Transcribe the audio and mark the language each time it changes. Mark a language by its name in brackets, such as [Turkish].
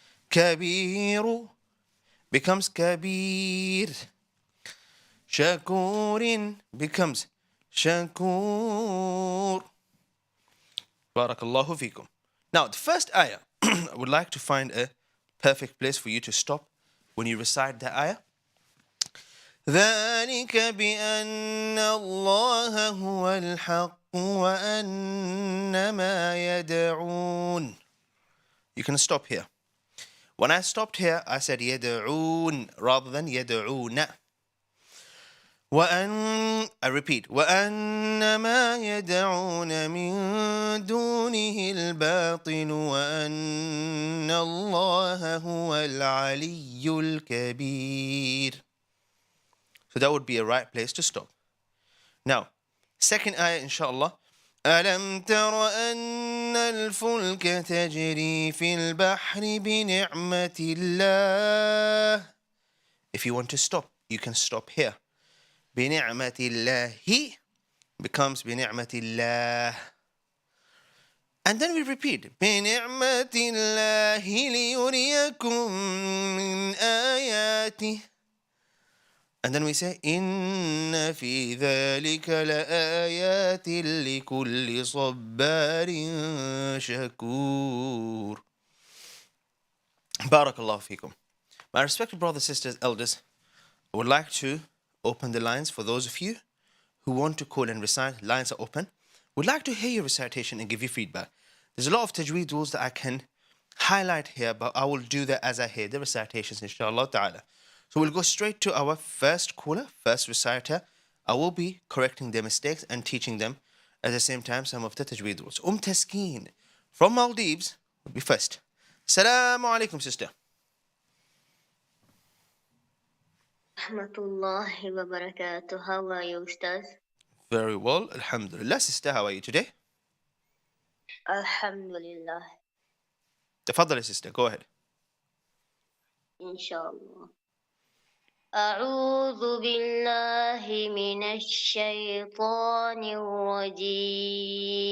[English] Kabiru becomes kabir. Shakurin becomes shakur. Barakallahu feekum. Now, the first ayah, I would like to find a perfect place for you to stop when you recite the ayah. [Arabic] ذلك بأن الله هو الحق وأن ما يدعون. [English] You can stop here. When I stopped here, I said يدعون rather than يدعون. [Arabic] I repeat, وأن ما يدعون من دونه الباطل وأن الله هو العلي الكبير. [English] So that would be a right place to stop. Now, second ayah, inshallah. [Arabic] ألم تر أن الفلك تجري في البحر بنعمة الله. [English] If you want to stop, you can stop here. [Arabic] بنعمة الله becomes بنعمة الله. And then we repeat بنعمة الله ليريكم من آياته. And then we say إن في ذلك لآيات لكل صبار شكور. بارك الله فيكم. [English] My respected brothers, sisters, elders, I would like to open the lines for those of you who want to call and recite. Lines are open. Would like to hear your recitation and give you feedback. There's a lot of tajweed rules that I can highlight here, but I will do that as I hear the recitations, inshallah ta'ala. So we'll go straight to our first caller, first reciter. I will be correcting their mistakes and teaching them at the same time some of the tajweed rules. Taskeen from Maldives will be first. Assalamu alaikum, sister. Rahmatullahi wa barakatuh. How are you, Ustadh? Very well, alhamdulillah. Sister, how are you today? Alhamdulillah. Tafadali, sister, go ahead. Inshallah. [Arabic] أعوذ بالله من الشيطان الرجيم.